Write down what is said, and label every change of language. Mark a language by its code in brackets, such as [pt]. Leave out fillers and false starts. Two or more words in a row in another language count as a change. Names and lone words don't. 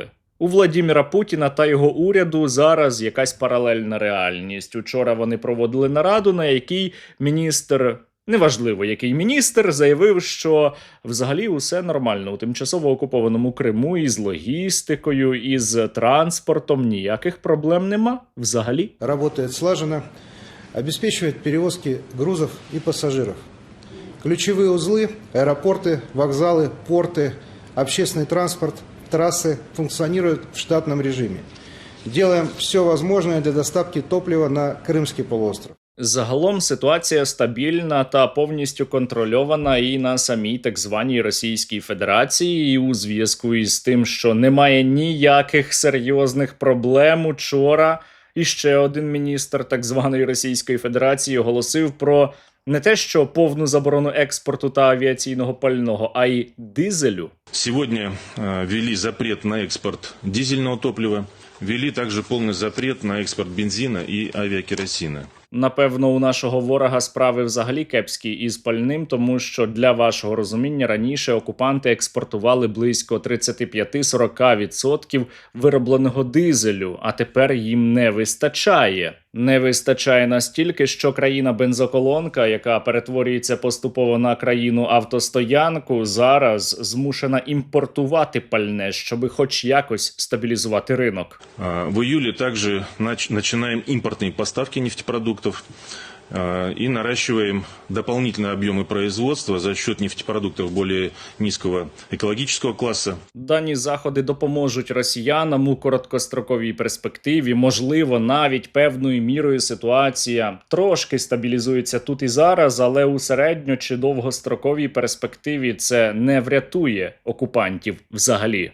[uk] У Владіміра Путіна та його уряду зараз якась паралельна реальність. Учора вони проводили нараду, на якій міністр, неважливо який міністр, заявив, що взагалі усе нормально у тимчасово окупованому Криму із логістикою, із транспортом, ніяких проблем нема взагалі. [ru] Работает слаженно, обеспечивает перевозки грузов и пассажиров. Ключевые узлы, аэропорты, вокзалы, порты, общественный транспорт, трассы функционируют в штатном режиме. Делаем все возможное для доставки топлива на Крымский полуостров. [uk] Загалом ситуація стабільна та повністю контрольована і на самій так званій Російській Федерації. І у зв'язку із тим, що немає ніяких серйозних проблем, учора іще один міністр так званої Російської Федерації оголосив про не те, що повну заборону експорту та авіаційного пального, а й дизелю. [ru] Сегодня ввели запрет на экспорт дизельного топлива, ввели также полный запрет на экспорт бензина и авиакеросина. [uk] Напевно, у нашого ворога справи взагалі кепські із пальним, тому що для вашого розуміння раніше окупанти експортували близько 35-40% виробленого дизелю, а тепер їм не вистачає. Не вистачає настільки, що країна-бензоколонка, яка перетворюється поступово на країну-автостоянку, зараз змушена імпортувати пальне, щоб хоч якось стабілізувати ринок. [ru] В июле также начинаем импортные поставки нефтепродуктов и наращиваем дополнительные объемы производства за счет нефтепродуктов более низкого экологического класса. [uk] Дані заходи допоможуть росіянам у короткостроковій перспективі. Можливо, навіть певною мірою ситуація трошки стабілізується тут і зараз, але у середньо- чи довгостроковій перспективі це не врятує окупантів взагалі.